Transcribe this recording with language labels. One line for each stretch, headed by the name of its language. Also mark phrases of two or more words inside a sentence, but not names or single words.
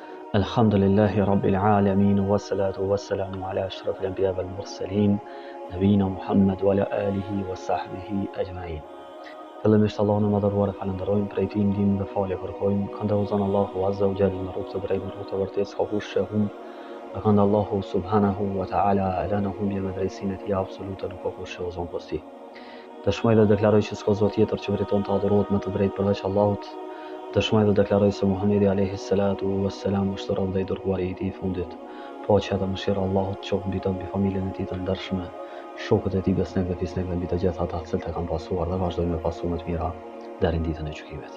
Arabic: الحمد لله رب العالمين، والصلاة والسلام على أشرف الأنبياء والمرسلين، نبينا محمد وعلى آله وصحبه أجمعين.
Albanian: Fillimisht Allahun e madhëruar e falenderojmë, prej tij ndihmë dhe falje kërkojmë. Këndozon Allahu
Arabic: عز وجل
Albanian: në rrugë të drejtë, në rrugë të vërtetë, s'ka kush që humb. Dhe kënd Allahu
Arabic: سبحانه وتعالى
Albanian: ala në humbje me drejtsinë e tij absolute, nuk ka kush që ozon posti. Dëshmoj dhe deklaroj që s'ka zot tjetër që meriton të adhurohet më të drejtë përveç Allahut. Dëshmoj dhe deklaroj se Muhamedi
Arabic: عليه الصلاة والسلام
Albanian: është rob dhe i dërguari i tij i fundit. Paqja dhe mëshira e Allahut qoftë mbi të, mbi familjen e tij të ndershme, shokët e tij besnikë dhe fisnikë, mbi të gjithë ata që e kanë pasuar dhe vazhdojnë me pasu më të mira deri në ditën e gjykimit.